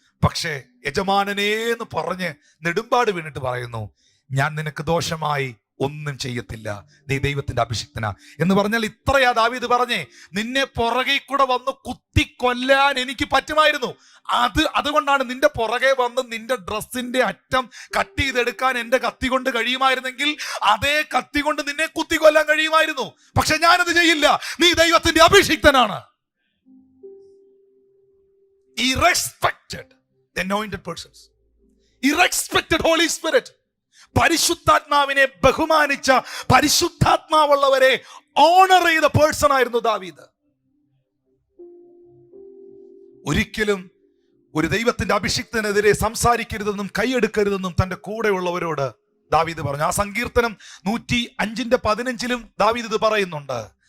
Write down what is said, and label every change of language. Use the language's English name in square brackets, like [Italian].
[Malayalam] പക്ഷേ യജമാനനേന്ന് പറഞ്ഞ് നെടുമ്പാട് വീണിട്ട് പറയുന്നു, ഞാൻ നിനക്ക് ദോഷമായി ഒന്നും ചെയ്യത്തില്ല, നീ ദൈവത്തിന്റെ അഭിഷിക്തനാ എന്ന് പറഞ്ഞാൽ ഇത്രയാ ദാവീദ് പറഞ്ഞേ, നിന്നെ പുറകെ കൂടെ വന്ന് കുത്തിക്കൊല്ലാൻ എനിക്ക് പറ്റുമായിരുന്നു. അതുകൊണ്ടാണ് നിന്റെ പുറകെ വന്ന് നിന്റെ ഡ്രസ്സിന്റെ അറ്റം കട്ട് ചെയ്തെടുക്കാൻ എന്റെ കത്തി കൊണ്ട് കഴിയുമായിരുന്നെങ്കിൽ അതേ കത്തി കൊണ്ട് നിന്നെ കുത്തിക്കൊല്ലാൻ കഴിയുമായിരുന്നു. പക്ഷെ ഞാനത് ചെയ്യില്ല, നീ ദൈവത്തിന്റെ അഭിഷിക്തനാണ്. [English] He respected the anointed persons. He respected Holy Spirit. [Malayalam] പരിശുദ്ധാത്മാവിനെ ബഹുമാനിച്ച, പരിശുദ്ധാത്മാവുള്ളവരെ ഓണർ ചെയ്ത പേഴ്സൺ ആയിരുന്നു ദാവീദ്. ഒരിക്കലും ഒരു ദൈവത്തിന്റെ അഭിഷിക്തനെതിരെ സംസാരിക്കരുതെന്നും കൈയെടുക്കരുതെന്നും തന്റെ കൂടെയുള്ളവരോട് ദാവീദ് പറഞ്ഞു. ആ സങ്കീർത്തനം 105:15 ദാവീദ് ഇത് പറയുന്നുണ്ട്.